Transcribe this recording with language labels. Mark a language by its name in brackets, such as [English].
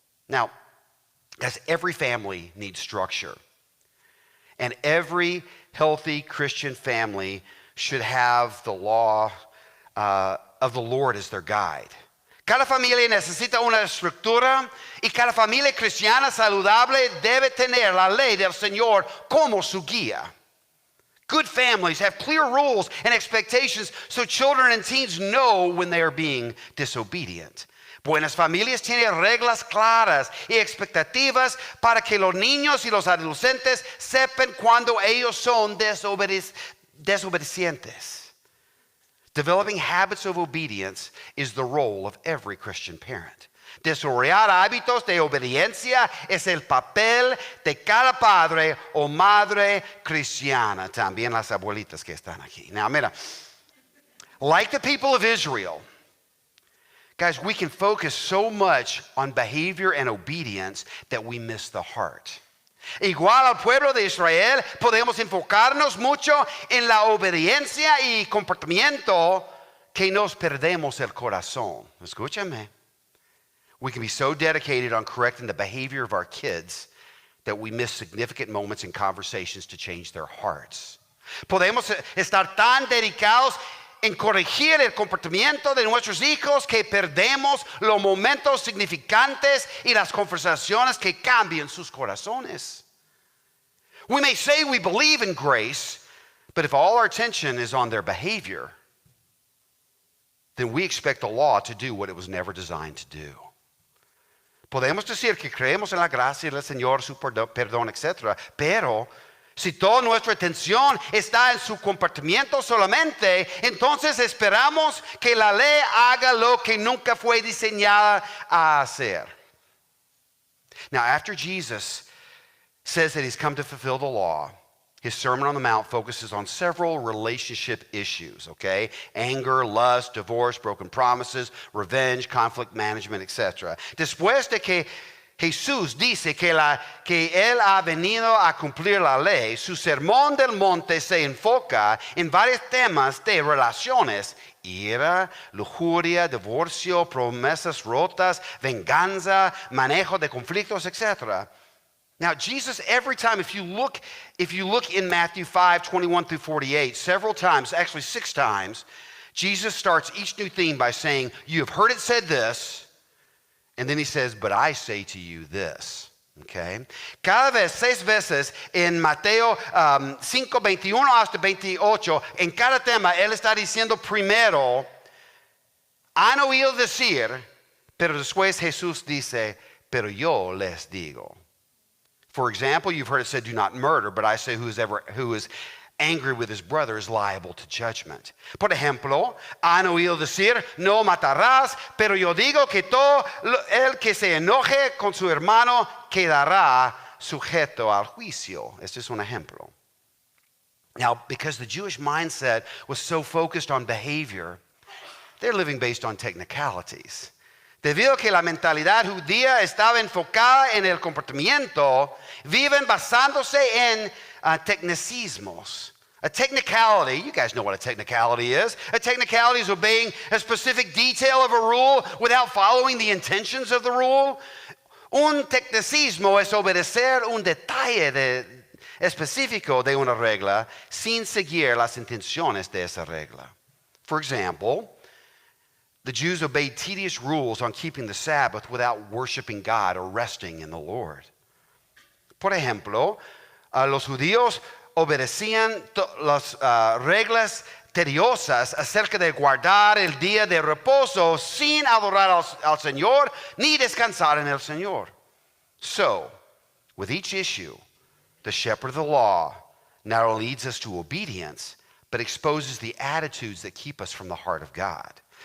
[English] Now, as every family needs structure, and every healthy Christian family should have the law of the Lord as their guide. [Spanish] Cada familia necesita una estructura y cada familia cristiana saludable debe tener la ley del Señor como su guía. [English] Good families have clear rules and expectations so children and teens know when they are being disobedient. [Spanish] Buenas familias tienen reglas claras y expectativas para que los niños y los adolescentes sepan cuando ellos son desobedientes. [English] Developing habits of obedience is the role of every Christian parent. [Spanish] Desarrollar hábitos de obediencia es el papel de cada padre o madre cristiana. También las abuelitas que están aquí. [English] Now, mira, like the people of Israel, guys, we can focus so much on behavior and obedience that we miss the heart. [Spanish] Igual al pueblo de Israel, podemos enfocarnos mucho en la obediencia y comportamiento que nos perdemos el corazón. Escúchame. [English] We can be so dedicated on correcting the behavior of our kids that we miss significant moments in conversations to change their hearts. [Spanish] Podemos estar tan dedicados en corregir el comportamiento de nuestros hijos que perdemos los momentos significantes y las conversaciones que cambian sus corazones. [English] We may say we believe in grace, but if all our attention is on their behavior, then we expect the law to do what it was never designed to do. [Spanish] Podemos decir que creemos en la gracia del Señor, su perdón, etc. Pero si toda nuestra atención está en su comportamiento solamente, entonces esperamos que la ley haga lo que nunca fue diseñada a hacer. [English] Now, after Jesus says that he's come to fulfill the law, his Sermon on the Mount focuses on several relationship issues, okay? Anger, lust, divorce, broken promises, revenge, conflict management, etc. [Spanish] Después de que Jesús dice que él ha venido a cumplir la ley, su sermón del monte se enfoca en varios temas de relaciones: ira, lujuria, divorcio, promesas rotas, venganza, manejo de conflictos, etc. [English] Now, Jesus, every time, if you look in Matthew 5:21 through 48, several times, actually 6 times, Jesus starts each new theme by saying, "You have heard it said this," and then he says, "But I say to you this." Okay? [Spanish] Cada vez, 6 veces en Mateo 5:21 hasta 28, en cada tema, él está diciendo primero, han oído decir, pero después Jesús dice, pero yo les digo. [English] For example, you've heard it said, "Do not murder," but I say who is angry with his brother is liable to judgment. [Spanish] Por ejemplo, han oído decir, "No matarás," pero yo digo que todo el que se enoje con su hermano quedará sujeto al juicio. Este es un ejemplo. [English] Now, because the Jewish mindset was so focused on behavior, they're living based on technicalities. [Spanish] Debido a que la mentalidad judía estaba enfocada en el comportamiento, viven basándose en tecnicismos. [English] A technicality, you guys know what a technicality is. A technicality is obeying a specific detail of a rule without following the intentions of the rule. [Spanish] Un tecnicismo es obedecer un detalle específico de una regla sin seguir las intenciones de esa regla. [English] For example, the Jews obeyed tedious rules on keeping the Sabbath without worshiping God or resting in the Lord. [Spanish] Por ejemplo, los judíos obedecían las reglas tediosas acerca de guardar el día de reposo sin adorar al Señor ni descansar en el Señor. [English] So, with each issue, the shepherd of the law not only leads us to obedience, but exposes the attitudes that keep us from the heart of God.